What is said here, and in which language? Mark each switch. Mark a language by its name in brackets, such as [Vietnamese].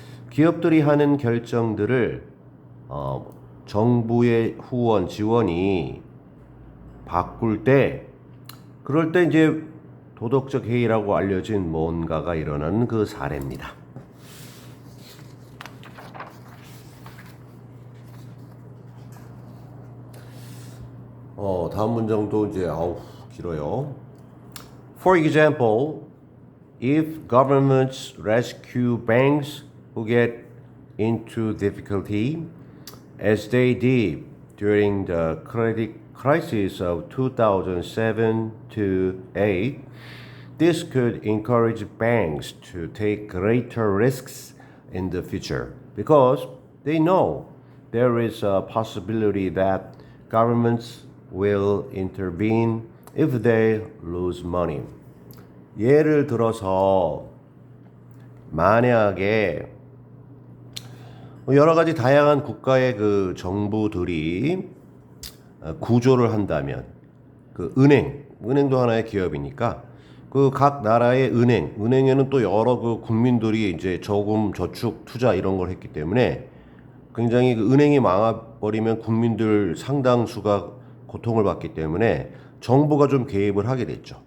[Korean] 기업들이 하는 결정들을 정부의 후원, 지원이 바꿀 때, 그럴 때 이제 도덕적 해이라고 알려진 뭔가가 일어나는 그 사례입니다. 다음 문장도 이제 길어요. [English] For example, if governments rescue banks who get into difficulty, as they did during the credit crisis of 2007 to 8, this could encourage banks to take greater risks in the future because they know there is a possibility that governments will intervene if they lose money. [Korean] 예를 들어서 만약에 여러 가지 다양한 국가의 그 정부들이 구조를 한다면, 그 은행도 하나의 기업이니까 그 각 나라의 은행에는 또 여러 그 국민들이 이제 저금, 저축, 투자 이런 걸 했기 때문에 굉장히 그 은행이 망해버리면 국민들 상당수가 고통을 받기 때문에 정부가 좀 개입을 하게 됐죠.